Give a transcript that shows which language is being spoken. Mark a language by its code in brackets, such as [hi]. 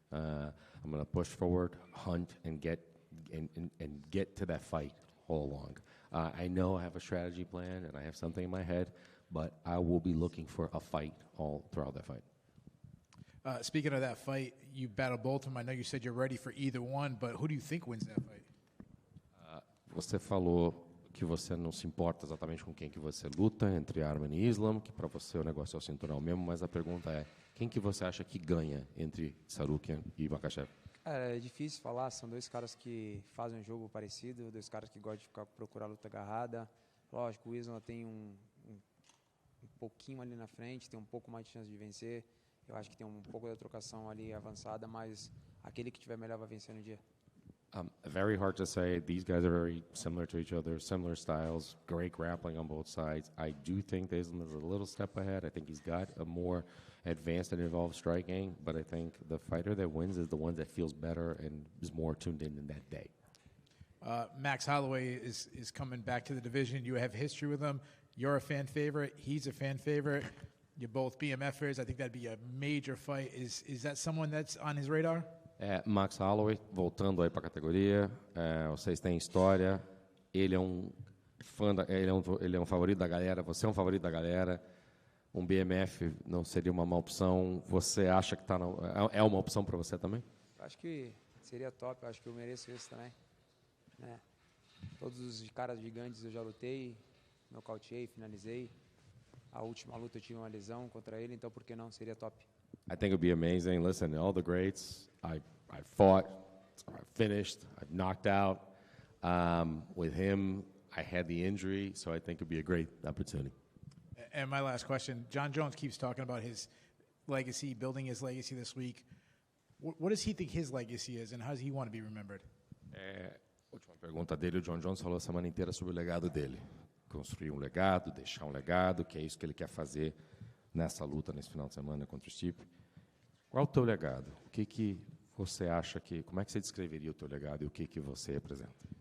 [en] I'm going to push forward, hunt, and get to that fight all along. I know I have a strategy plan and I have something in my head, but I will be looking for a fight all throughout that fight. Speaking of that fight, you battled both of them. I know you said you're ready for either one, but who do you think wins that fight? [pt] Você falou que você não se importa exatamente com quem que você luta, entre Arman e Islam, que para você o negócio é o cinturão mesmo, mas a pergunta é, quem que você acha que ganha entre Tsarukyan e Makhachev? Cara, é difícil falar, são dois caras que fazem um jogo parecido, dois caras que gostam de procurar luta agarrada. Lógico, o Islam tem um pouquinho ali na frente, tem um pouco mais de chance de vencer. Eu acho que tem um pouco da trocação ali avançada, mas aquele que tiver melhor vai vencer no dia. [en] Very hard to say. These guys are very similar to each other, similar styles, great grappling on both sides. I do think Islam is a little step ahead. I think he's got a more advanced and involved striking, but I think the fighter that wins is the one that feels better and is more tuned in that day. Max Holloway is coming back to the division. You have history with him. You're a fan favorite. He's a fan favorite. You're both BMFers. I think that'd be a major fight. Is that someone that's on his radar? [pt] Max Holloway, voltando aí para a categoria, vocês têm história. Ele é um fã, ele é um favorito da galera. Você é um favorito da galera. Um BMF não seria uma má opção. Você acha que é uma opção para você também? Acho que seria top. Acho que eu mereço isso também. Né? Todos os caras gigantes eu já lutei, nocauteei, finalizei. A última luta eu tive uma lesão contra ele, então por que não? Seria top. [en] I think it would be amazing. Listen, all the greats, I fought, I finished, I've knocked out. With him, I had the injury, so I think it would be a great opportunity. And my last question, John Jones keeps talking about his legacy, building his legacy this week. What does he think his legacy is, and how does he want to be remembered? [pt] Última pergunta dele, o John Jones falou a semana inteira sobre o legado dele. Construir um legado, deixar um legado, que é isso que ele quer fazer nessa luta, nesse final de semana contra o Stipe. Qual é o teu legado? O que você acha que... Como é que você descreveria o teu legado e o que você representa?